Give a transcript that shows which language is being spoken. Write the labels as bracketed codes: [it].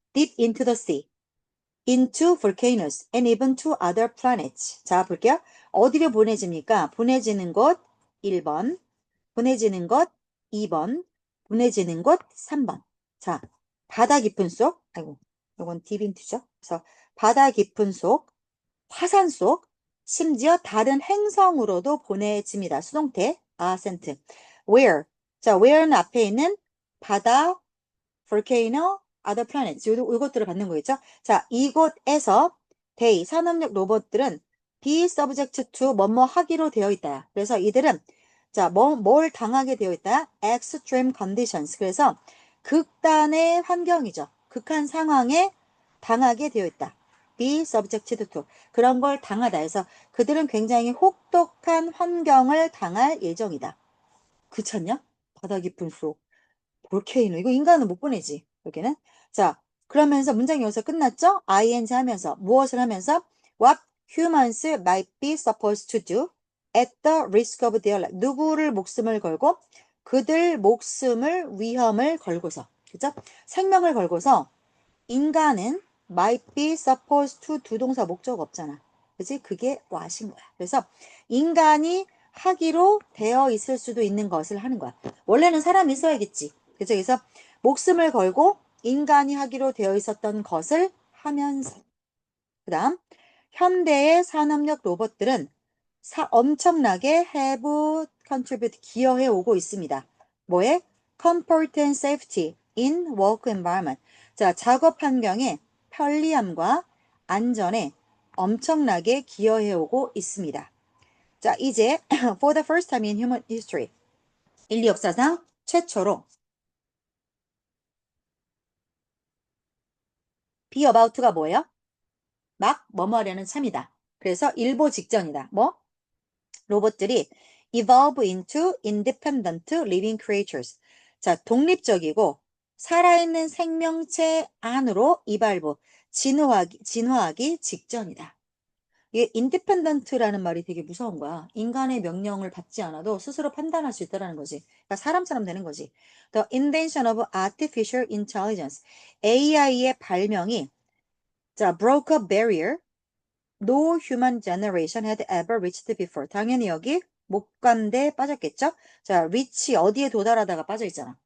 [en] deep into the sea, into volcanoes, and even to other planets. [ko] 자, 볼게요. 어디를 보내집니까? 보내지는 곳 1번, 보내지는 곳 2번, 보내지는 곳 3번. 자, 바다 깊은 속, 아이고, 이건 [en] deep into [ko] 죠. 그래서 바다 깊은 속, 화산 속, 심지어 다른 행성으로도 보내집니다. 수동태, ascent. where? 자, where는 앞에 있는 바다, volcano, [en] other planets. [ko] 이것들을 받는 거겠죠? 자, 이곳에서 they, 산업력 로봇들은 [en] be subject to [ko] 뭐뭐 하기로 되어 있다. 그래서 이들은 자, 뭘 당하게 되어 있다? [en] extreme conditions. [ko] 그래서 극단의 환경이죠. 극한 상황에 당하게 되어 있다. [en] be subjected to. [ko] 그런 걸 당하다 해서 그들은 굉장히 혹독한 환경을 당할 예정이다. 그렇냐? 바다 깊은 속. 볼케이노. 이거 인간은 못 보내지. 여기는. 자, 그러면서 문장이 여기서 끝났죠? [en] ing [ko] 하면서 무엇을 하면서 [en] what humans might be supposed to do at the risk of their life. [ko] 누구를 목숨을 걸고 그들 목숨을 위험을 걸고서. 그죠? 생명을 걸고서 인간은 [en] might be supposed to [ko] 두 동사 목적 없잖아. 그지? 그게 what인 거야. 그래서 인간이 하기로 되어 있을 수도 있는 것을 하는 거야. 원래는 사람이 써야겠지. 그죠? 그래서 목숨을 걸고 인간이 하기로 되어 있었던 것을 하면서. 그 다음, 현대의 산업력 로봇들은 엄청나게 [en] have contribute [ko] 기여해 오고 있습니다. 뭐에? [en] comfort and safety in work environment. [ko] 자, 작업 환경의 편리함과 안전에 엄청나게 기여해 오고 있습니다. [en] 자, 이제 for the first time in human history. [ko] 인류 역사상 최초로 be about가 뭐예요? 막 뭐뭐하려는 참이다. 그래서 일보 직전이다. 뭐? 로봇들이 [en] evolve into independent living creatures. [ko] 자, 독립적이고 살아있는 생명체 안으로 이발부, 진화하기 직전이다. 이게 independent라는 말이 되게 무서운 거야. 인간의 명령을 받지 않아도 스스로 판단할 수 있다는 거지. 그러니까 사람처럼 되는 거지. [en] The invention of artificial intelligence. [ko] AI의 발명이 자, [en] broke a barrier no human generation had ever reached before. [ko] 당연히 여기 목간대 빠졌겠죠? 자, reach 어디에 도달하다가 빠져있잖아.